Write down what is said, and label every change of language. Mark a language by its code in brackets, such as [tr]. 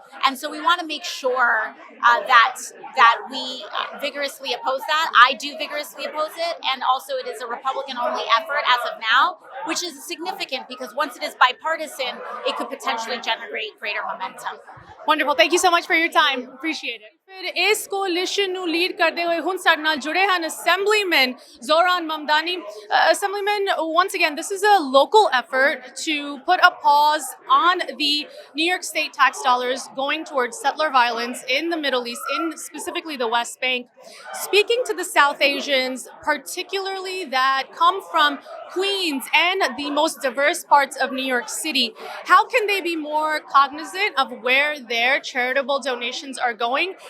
[en] And so we want to make sure that we vigorously oppose that. I do vigorously oppose it, and also it is a Republican-only effort as of now, which is significant because once it is bipartisan, it could potentially generate greater momentum. Wonderful. Thank you so much for your time. Appreciate it. [pa] ਫਿਰ ਇਸ ਕੋਲਿਸ਼ਨ ਨੂੰ lead ਕਰਦੇ ਹੋਏ ਹੁਣ ਸਾਡੇ ਨਾਲ ਜੁੜੇ ਹਨ Assemblyman Zoran Mamdani. [en] Assemblyman, once again, this is a local effort to put a pause on the New York State tax dollars going towards settler violence in the Middle East, in specifically the West Bank. Speaking to the South Asians, particularly that come from Queens and the most diverse parts of New York City, how can they be more cognizant of where their charitable donations are going?